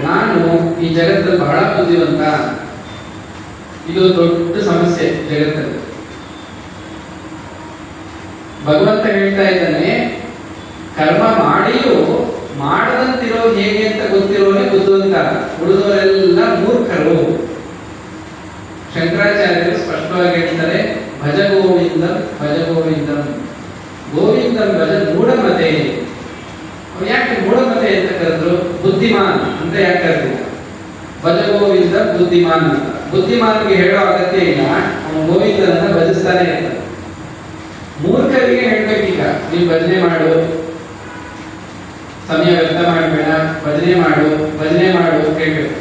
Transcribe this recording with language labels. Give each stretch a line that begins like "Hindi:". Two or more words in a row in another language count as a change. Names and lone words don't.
Kannada: ನಾನು ಈ ಜಗತ್ತಲ್ಲಿ ಬಹಳ ಬುದ್ಧಿವಂತ, ಇದು ದೊಡ್ಡ ಸಮಸ್ಯೆ ಜಗತ್ತಲ್ಲಿ. ಭಗವಂತ ಹೇಳ್ತಾ ಇದ್ದಾನೆ, ಕರ್ಮ ಮಾಡಿಯೂ ಮಾಡದಂತಿರೋದು ಹೇಗೆ ಅಂತ ಗೊತ್ತಿರೋನೇ ಬುದ್ಧಿವಂತ, ಉಳಿದವರೆಲ್ಲ ಮೂರ್ಖರು. ಶಂಕರಾಚಾರ್ಯರು ಸ್ಪಷ್ಟವಾಗಿ ಹೇಳ್ತಾರೆ,
Sanskrit: ಭಜ ಗೋವಿಂದಂ ಭಜ ಗೋವಿಂದಂ, ಗೋವಿಂದಂ ಭಜ ಮೂಢಮತೆ.
Kannada: ಯಾಕೆ ಮೂಢಮತೆ ಅಂತ ಕರೆದ್ರು? ಬುದ್ಧಿಮಾನ್ ಅಂತ ಯಾಕೆ ಕರೆದಿಲ್ಲ?
Sanskrit: ಭಜ ಗೋವಿಂದ ಬುದ್ಧಿಮಾನ್ ಅಂತ.
Kannada: ಬುದ್ಧಿಮಾನ್ಗೆ ಹೇಳೋ ಅಗತ್ಯ ಇಲ್ಲ, ಅವನು ಗೋವಿಂದನನ್ನ ಭಜಿಸ್ತಾನೆ ಇರ್ತಾನೆ. ಮೂರ್ಖರಿಗೆ ಹೇಳ್ಬೇಕೀಗ, ನೀವು ಭಜನೆ ಮಾಡು, ಸಮಯ ವ್ಯರ್ಥ ಮಾಡಬೇಡ, ಭಜನೆ ಮಾಡು ಅಂತ ಹೇಳ್ಬೇಕು.